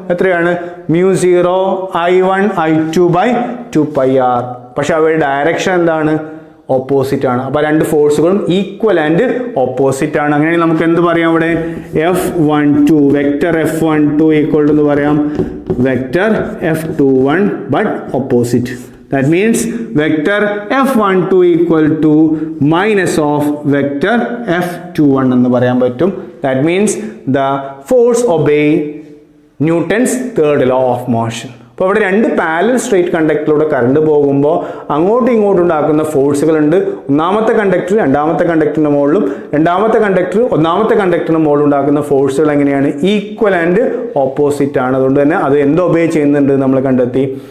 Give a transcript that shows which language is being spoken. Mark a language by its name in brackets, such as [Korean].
[Malayalam] എത്രയാണ്? μ0 I1 I2 by 2πr. പക്ഷെ അവയുടെ ഡയറക്ഷൻ എന്താണ്? ഓപ്പോസിറ്റ് ആണ്. അപ്പോൾ രണ്ട് ഫോഴ്സുകളും ഈക്വൽ ആൻഡ് ഓപ്പോസിറ്റ് ആണ്. അങ്ങനെയാണെങ്കിൽ നമുക്ക് എന്ത് പറയാം? അവിടെ F12 വെക്റ്റർ F12 ഈക്വൽ എന്ന് പറയാം vector F21 but opposite. [English] That means vector F12 equal to minus of vector F21 [Malayalam] എന്ന് പറയാൻ പറ്റും. [English] That means the force obey Newton's third law of motion. [Malayalam] അപ്പോൾ അവിടെ രണ്ട് പാരലൽ സ്ട്രേറ്റ് കണ്ടക്ടറിലൂടെ കറണ്ട് പോകുമ്പോൾ അങ്ങോട്ടും ഇങ്ങോട്ടും ഉണ്ടാക്കുന്ന ഫോഴ്സുകളുണ്ട്. ഒന്നാമത്തെ കണ്ടക്ടർ രണ്ടാമത്തെ കണ്ടക്ടറിൻ്റെ മുകളിലും രണ്ടാമത്തെ കണ്ടക്ടർ ഒന്നാമത്തെ കണ്ടക്ടറിൻ്റെ മുകളിൽ ഉണ്ടാക്കുന്ന ഫോഴ്സുകൾ എങ്ങനെയാണ്? ഈക്വൽ ആൻഡ് ഓപ്പോസിറ്റ് ആണ്. അതുകൊണ്ട് തന്നെ അത് എന്ത് ഒബേ ചെയ്യുന്നുണ്ട് നമ്മൾ കണ്ടെത്തി?